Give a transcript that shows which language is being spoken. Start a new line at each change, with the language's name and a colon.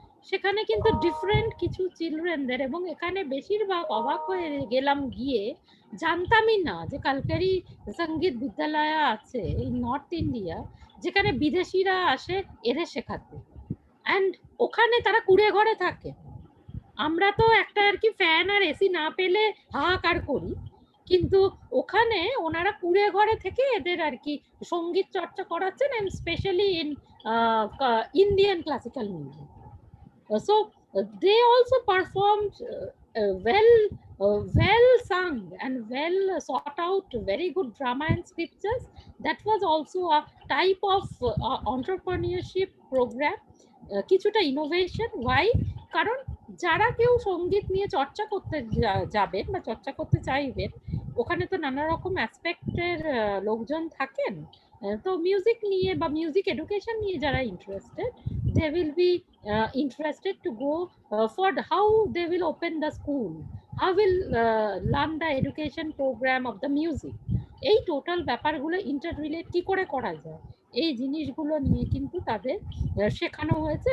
Bangla: সেখানে কিন্তু ডিফারেন্ট কিছু চিলড্রেনদের, এবং এখানে বেশিরভাগ অবাক হয়ে গেলাম গিয়ে, জানতামই না যে কালকেরি সঙ্গীত বিদ্যালয় আছে
English: in north India,
Bangla: যেখানে বিদেশিরা আসে এদের শেখাতে, অ্যান্ড ওখানে তারা কুড়ে ঘরে থাকে। আমরা তো একটা আর কি ফ্যান আর এসি না পেলে হাহাকার করি, কিন্তু ওখানে ওনারা কুড়ে ঘরে থেকে এদের আর কি সঙ্গীত চর্চা করাচ্ছেন,
English: And specially in Indian classical music. So they also performed well sung and well sought out, very good drama and scriptures. That was also a type of entrepreneurship program,
Bangla: কিছুটা ইনোভেশন।
English: Why?
Bangla: কারণ যারা কেউ সঙ্গীত নিয়ে চর্চা করতে যাবেন বা চর্চা করতে চাইবেন, ওখানে তো নানা রকম অ্যাসপেক্টের লোকজন থাকেন। তো মিউজিক নিয়ে বা মিউজিক এডুকেশন নিয়ে যারা interested,
English: they will be interested to go for how they will open the school, how will learn the education program of the music,
Bangla: এই টোটাল ব্যাপারগুলো ইন্টাররিলেট কি করে করা যায়, এই জিনিসগুলো নিয়ে কিন্তু তাদের শেখানো হয়েছে।